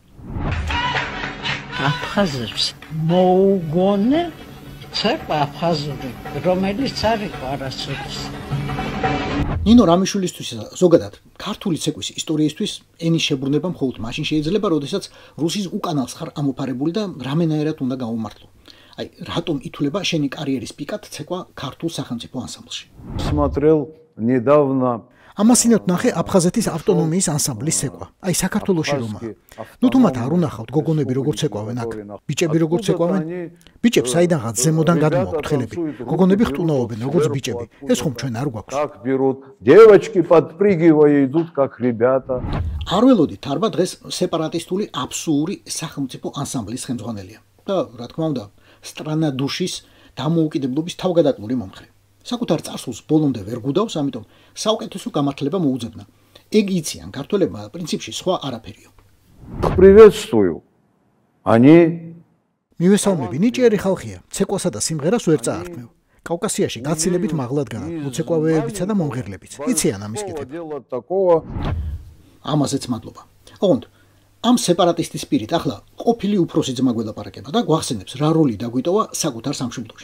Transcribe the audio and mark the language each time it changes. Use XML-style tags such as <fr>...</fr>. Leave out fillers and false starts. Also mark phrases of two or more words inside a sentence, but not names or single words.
<ka>აფხაზებს მოუგონე ცეკვა აფხაზური, რომელიც არ იყო არასოდეს. ნინო რამიშვილისთვის ზოგადად ქართული ცეკვის ისტორიისთვის ენის შებრუნება მხოლოდ მაშინ შეიძლება, როდესაც რუსის უკანალს ხარ ამოფარებული და რამენაერად უნდა გაუმართლო. აი, რატომ ითვლება შენი კარიერის პიკად ცეკვა ქართულ სახელმწიფო ანსამბლში?</ka> <ru>Смотрел недавно</ru> <ka>ამასინათ ნახე აფხაზეთის ავტონომიის ანსამბლის ცეკვა. აი საქართველოში რომა. ნუ თუ მათ არ უნახავთ გოგონები როგორ ცეკვავენ აქ. ბიჭები როგორ ცეკვავენ? ბიჭებს საიდანღაც ზემოდან გადმოაქვთ ხელები. გოგონები ხტუნაობენ როგორც ბიჭები. ეს ხომ ჩვენ არ გვაქვს.</ka> <ru>Так берут. Девочки подпрыгивая идут как ребята.</ru> <ka>არ ველოდით, არბა დღეს სეპარატისტული აბსური სახელმწიფო ანსამბლის ხელმძღვანელია. და რა თქმა უნდა, страна душის დამოუკიდებლობის თავგადაკლული მომხრე. საკუთარ წარსულს ბოლომდე ვერ გუდავს, ამიტომ საუკეთესო გამართლება მოუძებნა. ეგ იციან ქართველებმა პრინციპში სხვა არაფერიო.</ka> <ru>Приветствую. Они</ru> <ka>მივესალმები, ნიჭიერი ხალხია, ცეკვასა და სიმღერას ვერ წაართმევ. კავკასიაში გაცილებით მაღლად გააქვს, მოცეკვავეებიცა და მომღერლებიც. იციან ამის კეთება.</ka> <ru>такого</ru> <ka>ამაზეც მადლობა. ოღონდ ამ სეპარატისტის პირით ახლა ყოფილი უფროსი ძმა გველაპარაკება და გვახსენებს რა როლი დაგვიტოვა საკუთარ სამშობლოში.</ka>